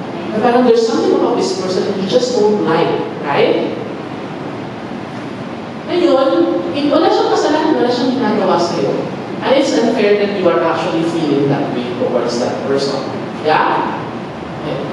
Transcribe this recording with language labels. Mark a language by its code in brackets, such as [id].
[tl] Na parang [en] there's something about this person that you just don't like, right? [tl] Ngayon, wala siyang kasalanan, wala siyang ginagawa sa'yo. [en] And it's unfair that you are actually feeling that way towards that person. Yeah? Okay.